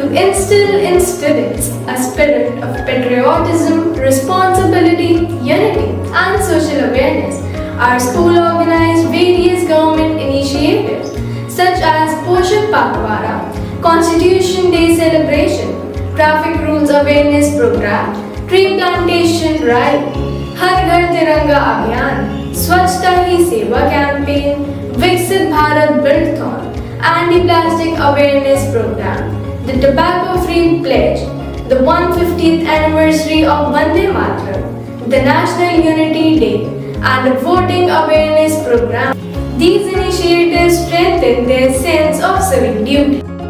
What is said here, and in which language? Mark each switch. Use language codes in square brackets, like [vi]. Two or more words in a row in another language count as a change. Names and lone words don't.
[en] to instill in students a spirit of patriotism, responsibility, unity, and social awareness. Our school organized various government initiatives such as Poshan Pakhwara, Constitution Day celebration, traffic rules awareness program, tree plantation drive, Har Ghar Tiranga Abhiyan, Swachhta Hi Seva campaign, Viksit Bharat Buildathon, Anti-Plastic Awareness Program, the Tobacco Free Pledge, the 150th anniversary of Vande Mataram, the National Unity Day, and the Voting Awareness Program. These initiatives strengthen their sense of civic duty.